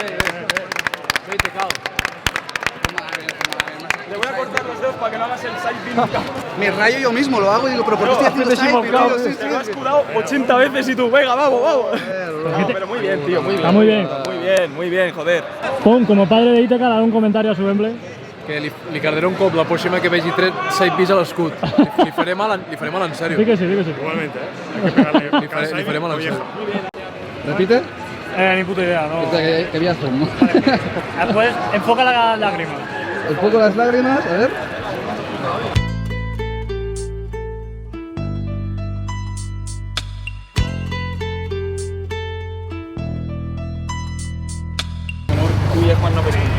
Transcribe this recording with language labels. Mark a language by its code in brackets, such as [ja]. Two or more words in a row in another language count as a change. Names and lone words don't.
[es] Le voy a cortar los dedos para que no hagas el [en] side beam. [es] Me rayo yo mismo, lo hago y digo, pero ¿por qué estoy haciendo side? Te lo has curado 80 veces y tú, venga, vamos. No, pero muy bien, tío, muy bien. Está muy bien. Muy bien, joder. Pon, como padre de Ítaca, dar un comentario a su gameplay. [ca] Que li quedaré un cop la pròxima que vegi 6 pis a l'escut. Li faré mal en sèrio. Sí que sí. [es] Igualmente, ¿eh? Hay que pegarle. [ca] Li faré mal en sèrio. [es] ¿Repite? Ni puta idea, no. ¿Qué voy a hacer, no? Pues enfoca la lágrima. Enfoco las lágrimas, a ver. Uy, Juan no habéis cumplido.